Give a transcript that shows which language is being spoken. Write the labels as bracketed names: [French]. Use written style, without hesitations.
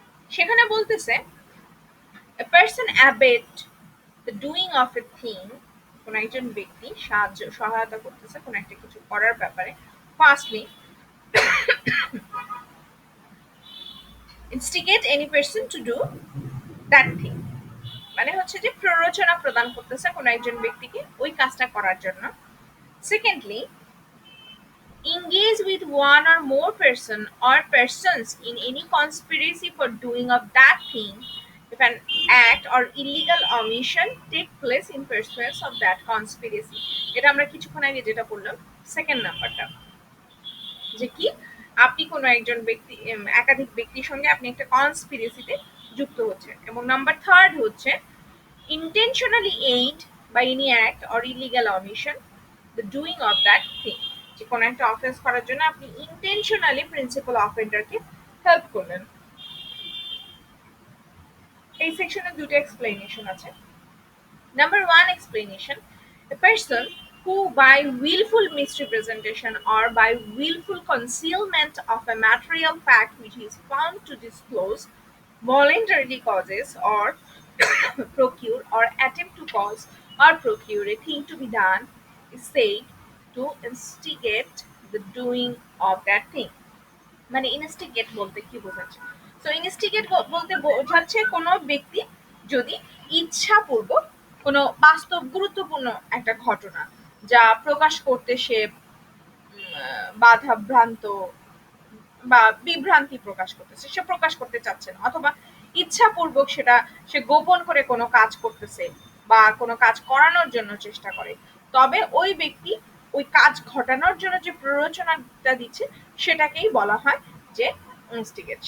[Bangla] সেখানে বলতেছে [English] a person abet the doing of a thing, [Bangla] কোন একজন ব্যক্তি সহায়তা করতেছে কোন একটা কিছু করার ব্যাপারে, firstly [English] instigate any person to do that thing, [Bangla] মানে হচ্ছে যে প্ররোচনা প্রদান করতেছে কোনো একজন ব্যক্তিকে ওই কাজটা করার জন্য। [English] Secondly, engage with one or more person or persons in any conspiracy for doing of that thing if an act or illegal omission take place in pursuance of that conspiracy। [Bangla] এটা আমরা কিছুক্ষণ আগে যেটা বললাম সেকেন্ড নাম্বারটা, যে কি আপনি কোনো একজন ব্যক্তি একাধিক ব্যক্তির সঙ্গে আপনি একটা কনস্পিরেসিতে যুক্ত হচ্ছে। এবং নাম্বার থার্ড হচ্ছে [English] intentionally aid by any act or illegal omission the doing of that thing, [Bangla] যে কোনো একটা অফেন্স করার জন্য আপনি ইন্টেনশনালি প্রিন্সিপাল অফেন্ডারকে হেল্প করলেন। এই সেকশনে দুটো এক্সপ্লেনেশন আছে। [English] Number one explanation: a person who, by willful misrepresentation or by willful concealment of a material fact which he is found to disclose, voluntarily causes or procure or attempt to cause or procure a thing to be done is said to instigate the doing of that thing। [Bangla] মানে instigate বলতে কি বোঝাচ্ছে? So instigate বলতে বোঝাচ্ছে কোনো ব্যক্তি যদি ইচ্ছাপূর্বক কোনো বাস্তব গুরুত্বপূর্ণ একটা ঘটনা যা প্রকাশ করতে সে বাধা ভ্রান্ত বা বিভ্রান্তি প্রকাশ করতেছে, সে প্রকাশ করতে চাচ্ছে না, অথবা ইচ্ছাপূর্বক সেটা সে গোপন করে কোনো কাজ করতেছে বা কোনো কাজ করানোর জন্য চেষ্টা করে, তবে ওই ব্যক্তি ওই কাজ ঘটানোর জন্য যে প্ররোচনাটা দিচ্ছে সেটাকেই বলা হয় যে ইনস্টিগেট।